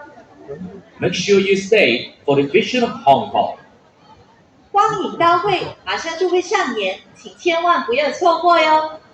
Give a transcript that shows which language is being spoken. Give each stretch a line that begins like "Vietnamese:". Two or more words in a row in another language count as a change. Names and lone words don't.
English: Make sure you stay for the vision of Hong Kong.
Chinese: 光影大會馬上就會上演，請千萬不要錯過喲！